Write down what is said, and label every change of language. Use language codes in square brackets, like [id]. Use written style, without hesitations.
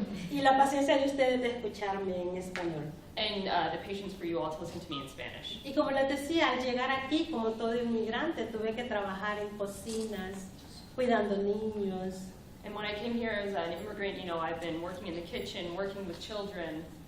[es] Y la paciencia de ustedes de escucharme en español. [en] And the patience for you all to listen to me in Spanish. [es] Y como les decía, al llegar aquí, como todo inmigrante, tuve que trabajar en cocinas, cuidando niños. [en] And when I came here as an immigrant, you know, I've been working in the kitchen, working with children,